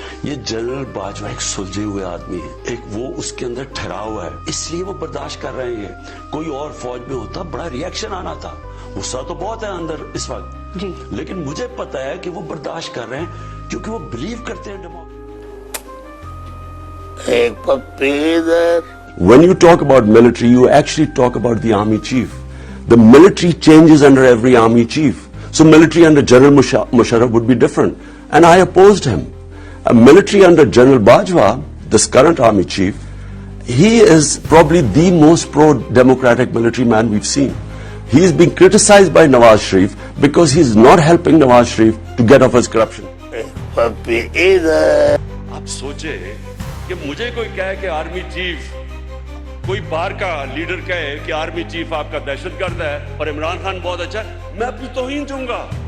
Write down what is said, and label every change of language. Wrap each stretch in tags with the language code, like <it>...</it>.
<hi>ये जनरल बाजवा एक सुलझे हुए आदमी है, एक वो उसके अंदर ठहरा हुआ है, इसलिए वो बर्दाश्त कर रहे हैं। कोई और फौज में होता बड़ा रिएक्शन आना था, गुस्सा तो बहुत है अंदर इस वक्त जी, लेकिन मुझे पता है कि वो बर्दाश्त कर रहे हैं क्योंकि वो बिलीव करते हैं डेमोक्रेसी। एक पप्पी इधर।</hi> <en>When you talk about military, you actually talk about the army chief. The military changes under every army chief. So military under General Musharraf would be different. And I opposed him. Military under General Bajwa, this current army chief, he is probably the most pro-democratic military man we've seen. He is being criticized by Nawaz Sharif because he's not helping Nawaz Sharif to get off his corruption.</en> <hi>एक पप्पी इधर। आप सोचे कि मुझे कोई कहे कि army chief, कोई बाहर का लीडर कहे कि आर्मी चीफ आपका दहशतगर्द है और इमरान खान बहुत अच्छा है, मैं अपनी तौहीन दूंगा।</hi>